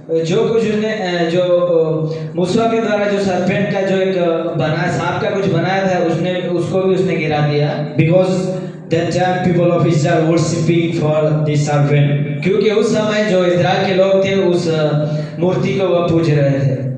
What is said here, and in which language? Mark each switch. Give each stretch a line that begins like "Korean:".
Hindi: जो कुछ उसने जो मूसा के द्वारा जो सर्पेंट का जो एक बना सांप का कुछ बनाया था उसने उसको भी उसने गिरा दिया।
English: Because that time people of Israel worshipping for this serpent.
Hindi: क्योंकि उस समय जो इस्राएल के लोग थे उस मूर्ति को वह पूज रहे थे।